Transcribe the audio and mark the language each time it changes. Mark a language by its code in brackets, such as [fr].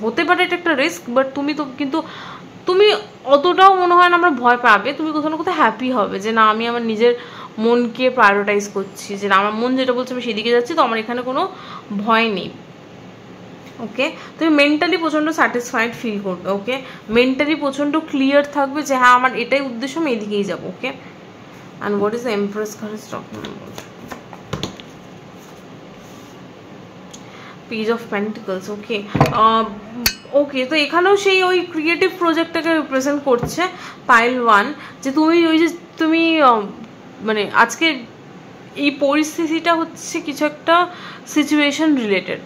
[bn] হতে পারে এটা একটা রিস্ক, বাট তুমি অতটাও মনে হয় না আমরা ভয় পাবে, তুমি কোথাও না কোথাও হ্যাপি হবে যে না আমি আমার নিজের মনকে প্রায়োরিটাইজ করছি, যে না আমার মন যেটা বলছে আমি সেদিকে যাচ্ছি, তো আমার এখানে কোনো ভয় নেই। ওকে, তুমি মেন্টালি প্রচণ্ড স্যাটিসফাইড ফিল করবে। ওকে, মেন্টালি প্রচণ্ড ক্লিয়ার থাকবে যে হ্যাঁ আমার এটাই উদ্দেশ্য, আমি এদিকেই যাবো। [en] Okay, and what is the Empress card is talking about? Page of Pentacles. [bn] Okay, ওকে, তো এখানেও সেই ওই ক্রিয়েটিভ প্রজেক্টটাকে রিপ্রেজেন্ট করছে পাইল ওয়ান, যে তুমি মানে আজকে এই পরিস্থিতিটা হচ্ছে কিছু একটা সিচুয়েশন রিলেটেড।